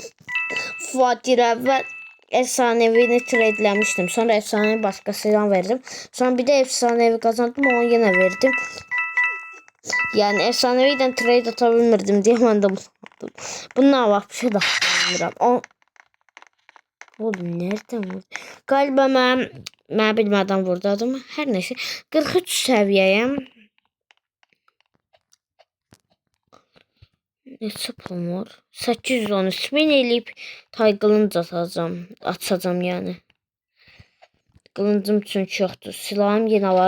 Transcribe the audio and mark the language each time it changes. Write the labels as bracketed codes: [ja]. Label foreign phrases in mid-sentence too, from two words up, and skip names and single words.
[tr] Fakir evvel efsanevini trade'lemiştim. Sonra efsanevi başkasına verdim. Sonra bir de efsanevi kazandım, onu yine verdim. Yani efsaneviden trade atabilmirdim diye ben de bunu aldım. Bundan bak bir şey daha bilmiyorum. Oğlum nereden vurdu? [az] Galiba mən bilmədən vurdu adamı. Hər neyse 43 səviyyəyəm. Neçə pulum var? 813 min eləyib tay qılınc atacağım yani. Qılıncım çünki yoxdur. Silahım yenə var.